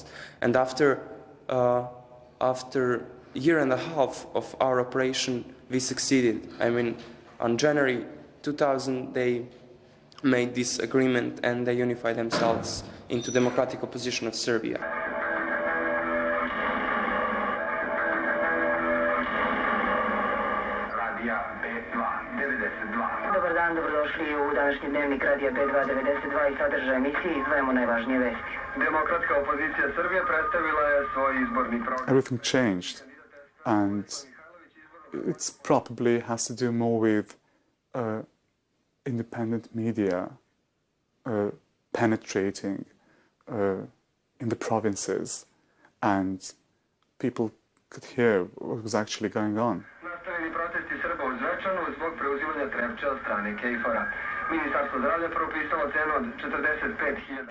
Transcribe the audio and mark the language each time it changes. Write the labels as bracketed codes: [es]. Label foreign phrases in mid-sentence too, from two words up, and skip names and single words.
[en] And after a year and a half of our operation, we succeeded. I mean, on January 2000, they made this agreement and they unified themselves into democratic opposition of Serbia. [sr] Dobar dan, dobrodošli u današnji dnevnik Radija B2 92 i sadržaj emisije izdvajamo najvažnije vesti. Demokratska opozicija Srbije predstavila je svoj izborni program. [en] Everything changed, and it probably has to do more with independent media penetrating in the provinces, and people could hear what was actually going on. [sr] Nastavili protesti Srba u Zvečanu zbog preuzimanja Trepča od strane Kejfora. Ministarstvo zdravlja propisalo cenu od 45.000.